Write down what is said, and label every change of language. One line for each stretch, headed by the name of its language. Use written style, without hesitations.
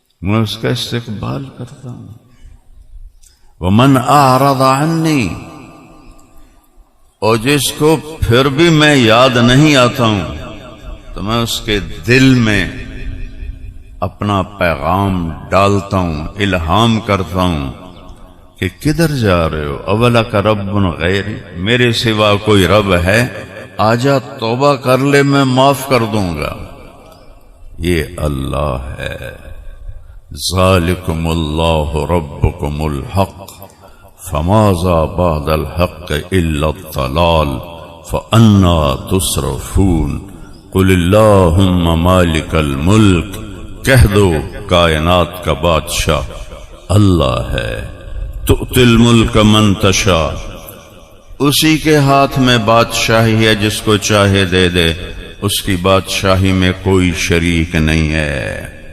Urdu: میں اس کا استقبال کرتا ہوں.
Arabic: ومن اعرض عنی،
Urdu: اور جس کو پھر بھی میں یاد نہیں آتا ہوں تو میں اس کے دل میں اپنا پیغام ڈالتا ہوں، الہام کرتا ہوں کہ کدھر جا رہے ہو؟
Arabic: اولک رب غیری،
Urdu: میرے سوا کوئی رب ہے؟ آجا توبہ کر لے، میں معاف کر دوں گا. یہ اللہ ہے.
Arabic: ذالکم اللہ ربکم الحق فماذا بعد الحق الا الضلال فانا تصرفون. قل اللہم مالک الملک،
Urdu: کہہ دو کائنات کا بادشاہ اللہ ہے.
Arabic: تؤتی الملک من تشاء،
Urdu: اسی کے ہاتھ میں بادشاہی ہے، جس کو چاہے دے دے، اس کی بادشاہی میں کوئی شریک نہیں ہے.